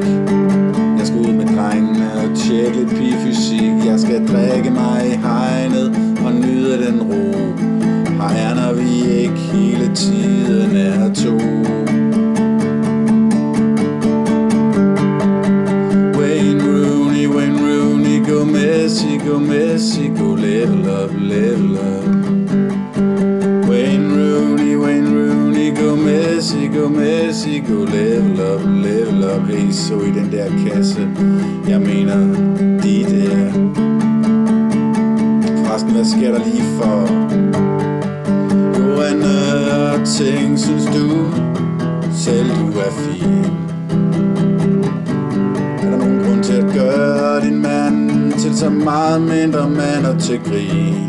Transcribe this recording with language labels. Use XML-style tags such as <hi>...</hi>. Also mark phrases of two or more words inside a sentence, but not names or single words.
<da>Jeg skal ud med drengene og tjekke lidt pigefysik. Jeg skal drikke mig i hegnet og nyde den ro. Her når vi ikke hele tiden er to.</da> <en>Wayne Rooney, go Messi, go level up. Wayne Rooney, go Messi, go level up.</en> <da>Hey, så i den der kasse, jeg mener de der. Forresten, hvad sker der lige for? Jo, andre ting, synes du selv du er fin? Er der nogen grund til at gøre din mand til så meget mindre mand og til grin?</da>